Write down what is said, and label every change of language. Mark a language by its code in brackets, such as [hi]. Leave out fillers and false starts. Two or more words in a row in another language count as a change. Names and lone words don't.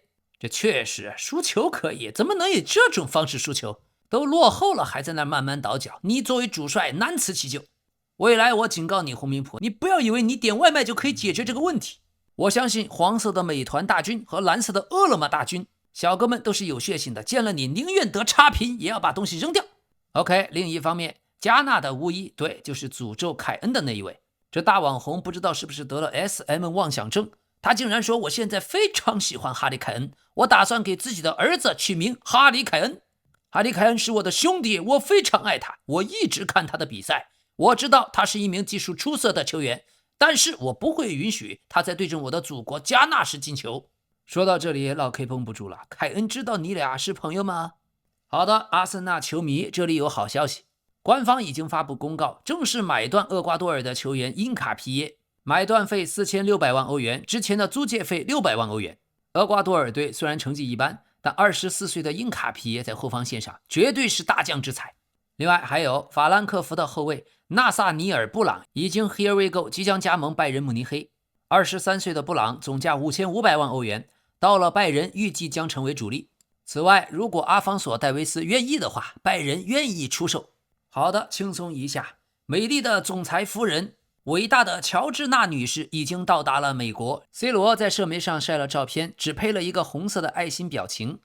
[zh] 這確實輸球可以，怎麼能以這種方式輸球？都落後了還在那慢慢倒腳，你作為主帥難辭其咎。未來我警告你洪明甫，你不要以為你點外賣就可以解決這個問題。我相信黃色的美團大軍和藍色的餓了麼大軍，小哥們都是有血性的，見了你寧願得差評也要把東西扔掉。 OK， 另一方面，加納的巫醫，對，就是詛咒凱恩的那一位。這大網紅不知道是不是得了 SM 妄想症，他竟然說我現在非常喜歡哈里凱恩，我打算給自己的兒子取名哈里凱恩。哈里凱恩是我的兄弟，我非常愛他，我一直看他的比赛，我知道他是一名技術出色的球员，但是我不会允許他在对阵我的祖国加納时进球。說到這裡老 K 繃不住了，凱恩知道你倆是朋友嗎？好的，阿森納球迷，這裡有好消息，官方已經發布公告，正式買斷厄瓜多爾的球員因卡皮耶，買斷費4600萬歐元，之前的租借費600萬歐元。厄瓜多爾隊雖然成績一般，但24歲的因卡皮耶在後防線上絕對是大將之才。另外還有法蘭克福的後衛納薩尼爾·布朗已經 [en] Here we go， [zh] 即將加盟拜仁慕尼黑。23歲的布朗總價5500萬歐元，到了拜仁預計將成為主力。此外，如果阿方索·戴維斯願意的話，拜仁願意出售。好的，輕鬆一下。美麗的總裁夫人，偉大的喬治娜女士已經到達了美國。C 羅在社媒上曬了照片，只配了一個紅色的愛心表情。